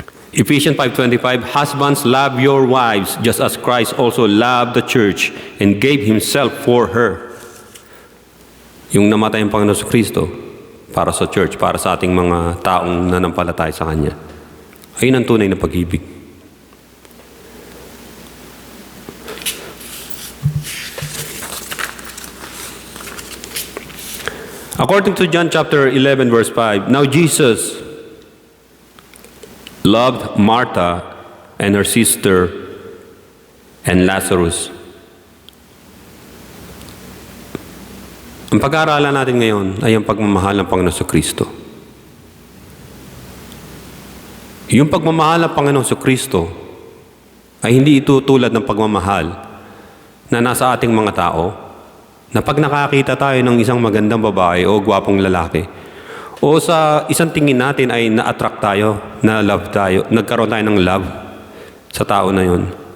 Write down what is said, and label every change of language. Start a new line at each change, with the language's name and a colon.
English: Ephesians 5:25, "Husbands, love your wives, just as Christ also loved the church and gave himself for her."
Filipino: Yung namatay ang Panginoon sa Kristo para sa church, para sa ating mga taong nanampalataya sa Kanya. Ayun ang tunay na pag-ibig.
English: According to John chapter 11 verse 5, "Now Jesus loved Martha and her sister and Lazarus."
Filipino: Ang pag-aaralan natin ngayon ay ang pagmamahal ng Panginoon sa Kristo. Yung pagmamahal ng Panginoon sa Kristo ay hindi ito tulad ng pagmamahal na nasa ating mga tao, na pag nakakita tayo ng isang magandang babae o gwapong lalaki, o sa isang tingin natin ay na-attract tayo, na-love tayo, nagkaroon tayo ng love sa tao na yun.